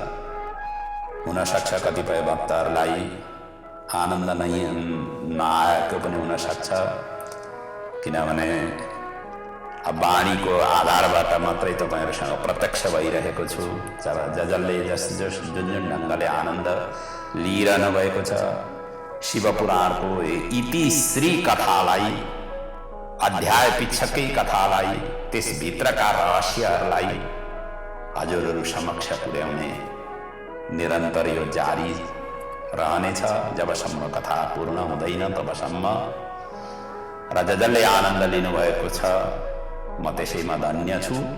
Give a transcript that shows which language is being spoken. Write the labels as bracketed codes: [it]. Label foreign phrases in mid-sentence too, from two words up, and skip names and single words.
[ne] हुनसक्छ कतिपय भक्तहरूलाई आनन्द नै नआएको पनि हुनसक्छ, किनभने अब वाणीको आधारबाट मात्रै तपाईँहरूसँग प्रत्यक्ष भइरहेको छु। जसले जुन ढङ्गले आनन्द लिइरहनु भएको छ, शिवपुराणको इति श्री कथालाई, अध्याय पिछकै कथालाई, त्यसभित्रका रहस्यहरूलाई हजुरहरू समक्ष पुर्याउने निरन्तर यो जारी रहनेछ जबसम्म कथा पूर्ण हुँदैन तबसम्म। र जसले आनन्द लिनुभएको छ म त्यसैमा धन्य छु।